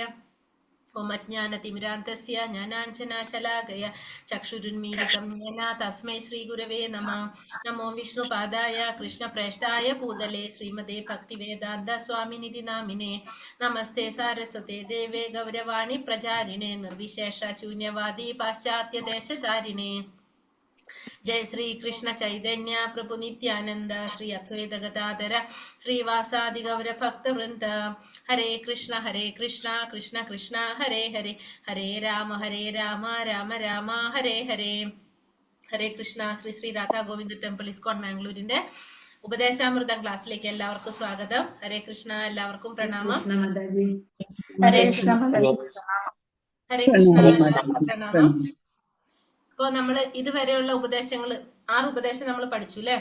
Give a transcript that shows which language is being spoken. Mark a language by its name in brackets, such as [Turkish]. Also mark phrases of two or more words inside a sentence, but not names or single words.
[Sanskrit] ॐ अज्ञानतिमिरान्धस्य ज्ञानाञ्जनशलाकया चक्षुरुन्मीलितं येन तस्मै श्रीगुरवे नमः. नमो विष्णुपादाय कृष्णप्रेष्ठाय भूतले श्रीमते भक्तिवेदान्त स्वामिनिति नामिने. नमस्ते सारस्वते देवे गौरवाणी प्रचारिणे निर्विशेष शून्यवादि पाश्चात्यदेशतारिणे. जय श्री कृष्ण चैतन्य प्रभु नित्यानंद श्री अद्वैत गदाधर श्रीवासादि गौर भक्त वृंद. हरे कृष्ण कृष्ण कृष्ण हरे हरे हरे राम राम राम हरे हरे. [Malayalam] ഹരേ കൃഷ്ണ. ശ്രീ ശ്രീ രാധാ ഗോവിന്ദ് ടെമ്പിൾ ഇസ്കോൺ മാംഗ്ലൂരിന്റെ ഉപദേശാമൃതം ക്ലാസ്സിലേക്ക് എല്ലാവർക്കും സ്വാഗതം. ഹരേ കൃഷ്ണ. എല്ലാവർക്കും പ്രണാമം. ഹരേ കൃഷ്ണ ഹരേ കൃഷ്ണ. എല്ലാവർക്കും പ്രണാമം. ഇപ്പൊ നമ്മള് ഇതുവരെയുള്ള ഉപദേശങ്ങള് 6 ഉപദേശം നമ്മൾ പഠിച്ചു അല്ലെ?